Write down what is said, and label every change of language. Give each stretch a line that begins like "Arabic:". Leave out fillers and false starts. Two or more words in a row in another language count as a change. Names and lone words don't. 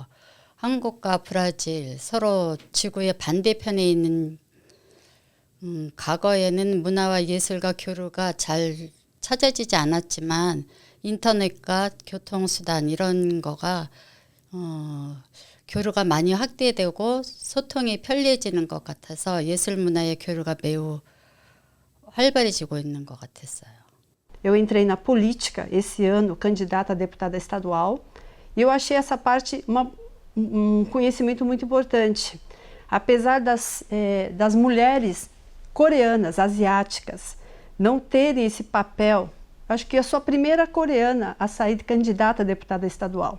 Korean: 한국과 브라질 서로 지구의 반대편에 있는 과거에는 문화와 예술과 교류가 잘 찾아지지 않았지만 인터넷과 교통수단 이런 거가 교류가 많이 확대되고 소통이 편리해지는 것 같아서 예술 문화의 교류가 매우 활발해지고 있는 것 같았어요.
Portuguese: Eu entrei na política esse ano, candidata a deputada estadual, e eu achei essa parte um conhecimento muito importante. Apesar das mulheres coreanas, asiáticas, não terem esse papel, acho que eu sou a primeira coreana a sair candidata a deputada estadual.